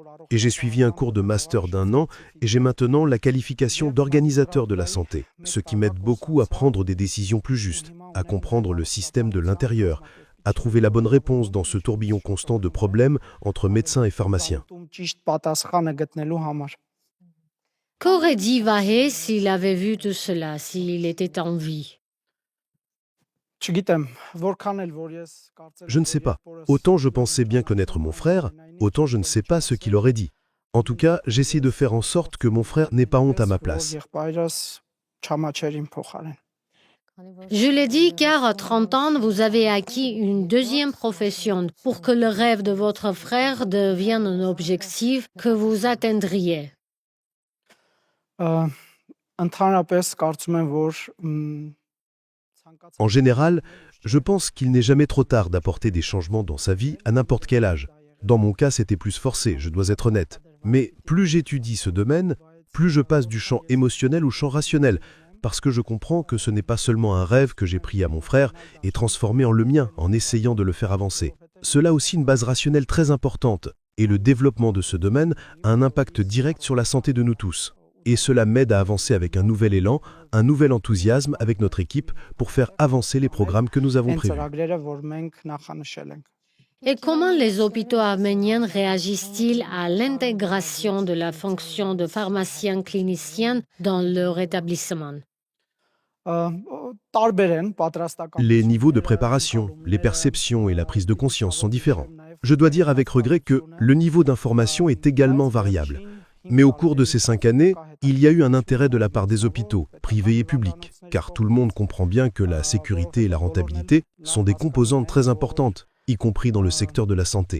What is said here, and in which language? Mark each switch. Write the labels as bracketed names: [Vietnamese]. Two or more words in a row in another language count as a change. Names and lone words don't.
[French] Et j'ai suivi un cours de master d'1 an et j'ai maintenant la qualification d'organisateur de la santé, ce qui m'aide beaucoup à prendre des décisions plus justes, à comprendre le système de l'intérieur, à trouver la bonne réponse dans ce tourbillon constant de problèmes entre médecins et pharmaciens. Qu'aurait dit Vahe s'il avait vu tout cela, s'il était en vie? [Armenian] Չգիտեմ, որքան էլ որ ես կարծել [French] Je ne sais pas. Autant je pensais bien connaître mon frère, autant je ne sais pas ce qu'il aurait dit. En tout cas, j'essaie de faire en sorte que mon frère n'ait pas honte à ma place. [Armenian] Եղբայրս չամաչեր իմ փոխարեն։ [French] Je l'ai dit car à 30 ans, vous avez acquis une deuxième profession pour que le rêve de votre frère devienne un objectif que vous atteindriez. [Armenian] Ընդհանրապես կարծում եմ, որ [French] En général, je pense qu'il n'est jamais trop tard d'apporter des changements dans sa vie à n'importe quel âge. Dans mon cas, c'était plus forcé, je dois être honnête. Mais plus j'étudie ce domaine, plus je passe du champ émotionnel au champ rationnel, parce que je comprends que ce n'est pas seulement un rêve que j'ai pris à mon frère et transformé en le mien en essayant de le faire avancer. Cela a aussi une base rationnelle très importante, et le développement de ce domaine a un impact direct sur la santé de nous tous. Et cela m'aide à avancer avec un nouvel élan, un nouvel enthousiasme avec notre équipe pour faire avancer les programmes que nous avons [Armenian] այն [French] prévus. [Armenian] ծրագրերը, որ մենք նախանշել ենք։ [French] Et comment les hôpitaux arméniens réagissent-ils à l'intégration de la fonction de pharmacien clinicien dans leur établissement? [Armenian] Տարբեր են պատրաստական։ [French] Les niveaux de préparation, les perceptions et la prise de conscience sont différents. Je dois dire avec regret que le niveau d'information est également variable. Mais au cours de ces 5 années, il y a eu un intérêt de la part des hôpitaux, privés et publics, car tout le monde comprend bien que la sécurité et la rentabilité sont des composantes très importantes, y compris dans le secteur de la santé.